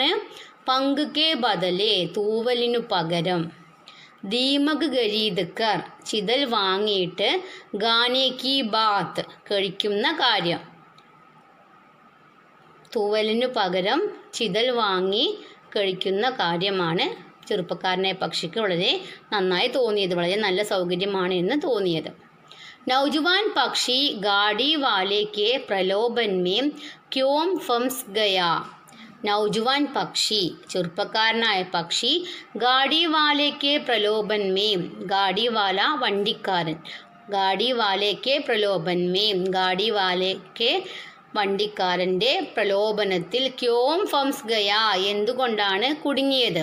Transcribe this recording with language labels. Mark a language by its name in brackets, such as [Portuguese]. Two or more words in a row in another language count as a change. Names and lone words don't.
[Hindi] पंख के बदले [Malayalam] തൂവലിനു പകരം, [Hindi] दीमक खरीद कर [Malayalam] ചിതൽ വാങ്ങിയിട്ട്, [Hindi] खाने की बात [Malayalam] കഴിക്കുന്ന കാര്യം. തൂവലിനു പകരം ചിതൽ വാങ്ങി കഴിക്കുന്ന കാര്യമാണ് ചെറുപ്പക്കാരനായ പക്ഷിക്ക് വളരെ നന്നായി തോന്നിയത്, വളരെ നല്ല സൗകര്യമാണ് എന്ന് തോന്നിയത്. [Hindi] नौजवान पक्षी गाड़ी वाले के प्रलोभन में क्यों फंस गया? नौजवान पक्षी [Malayalam] ചെറുപ്പക്കാരനായ പക്ഷി [Hindi] गाड़ी वाले प्रलोभन में, गाड़ी वाला വണ്ടിക്കാരൻ, गाड़ी वाले प्रलोभन में, गाड़ी वाले [Malayalam] വണ്ടിക്കാരൻ്റെ പ്രലോഭനത്തിൽ [Hindi] क्यों फंस गया [Malayalam] എന്തുകൊണ്ടാണ് കുടുങ്ങിയത്?